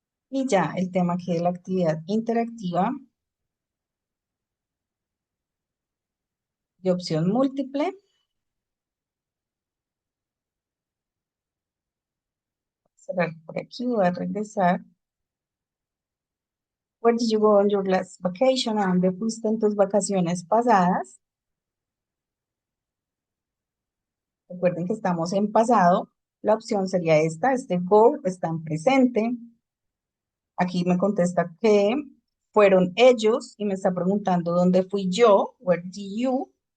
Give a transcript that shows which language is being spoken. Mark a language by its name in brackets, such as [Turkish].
[Spanish] Y ya, el tema aquí de la actividad interactiva de opción múltiple. Cerrar por aquí, voy a regresar. [English] Where did you go on your last vacation? [Spanish] ¿A dónde fuiste en tus vacaciones pasadas? Recuerden que estamos en pasado. La opción sería esta, este go está en presente. Aquí me contesta que fueron ellos y me está preguntando dónde fui yo, [English] where did you.